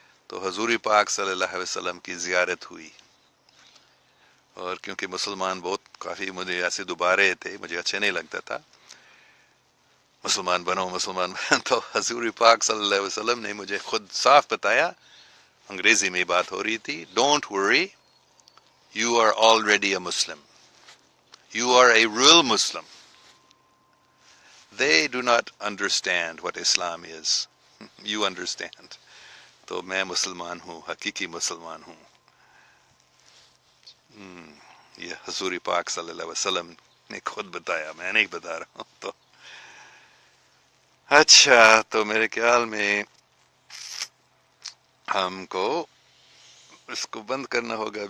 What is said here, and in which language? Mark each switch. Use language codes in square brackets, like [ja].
[ur] تو حضور پاک صلی اللہ علیہ وسلم کی زیارت ہوئی، اور کیونکہ مسلمان بہت کافی مجھے ایسے دوبارے تھے، مجھے اچھا نہیں لگتا تھا مسلمان بنو. تو حضور پاک صلی اللہ علیہ وسلم نے مجھے خود صاف بتایا، انگریزی میں بات ہو رہی تھی، [en] Don't worry You are already a Muslim. You are a real Muslim. They do not understand what Islam is. You understand. [ur] تو میں مسلمان ہوں، حقیقی مسلمان ہوں. یہ حضور پاک صلی اللہ علیہ وسلم نے خود بتایا، میں نہیں بتا رہا ہوں. تو اچھا، تو میرے خیال میں ہم کو اس کو بند کرنا ہوگا.